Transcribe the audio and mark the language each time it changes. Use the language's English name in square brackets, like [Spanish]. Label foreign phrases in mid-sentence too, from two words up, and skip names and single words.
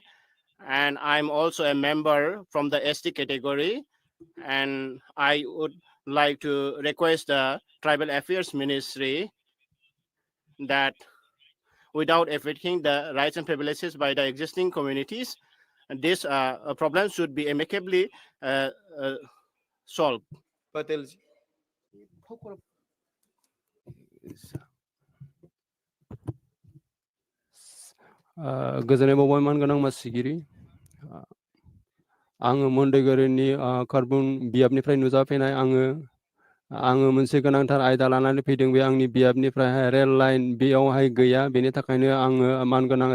[English] And I'm also a member from the ST category, and I would like to request the Tribal Affairs Ministry that without affecting the rights and privileges by the existing communities, this problem should be amicably solved. Patel ji. [Bodo] गोजोननाय बावबाय मानगोनां मासिगिरि आङो मन्डेगरिनि कार्बन बियाबनिफ्राय नुजाफैनाय आङो मोनसे गोनांथार आयदा लानानै फैदों बे आंनि बियाबनिफ्राय [English] rail line [Bodo] बेयावहाय गैया बेनि थाखायनो आङो मानगोनां